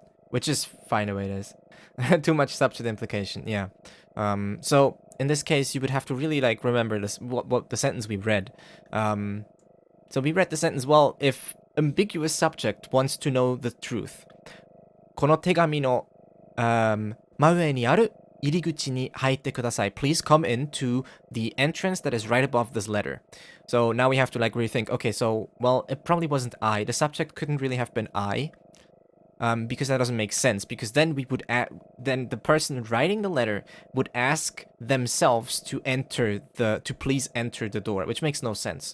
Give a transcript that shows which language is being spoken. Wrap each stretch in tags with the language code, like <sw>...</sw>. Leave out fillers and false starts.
<en>which is fine the way it is. Too much subject implication, yeah. So in this case, you would have to really like remember this what the sentence we read. So we read the sentence, well, if ambiguous subject wants to know the truth.</en> <ja>この手紙の、真上にある入り口に入ってください.</ja> <en>Please come into the entrance that is right above this letter. So now we have to like rethink. Okay, so, well, it probably wasn't I. The subject couldn't really have been I. Because that doesn't make sense. Because then we would then the person writing the letter would ask themselves to please enter the door, which makes no sense.</en>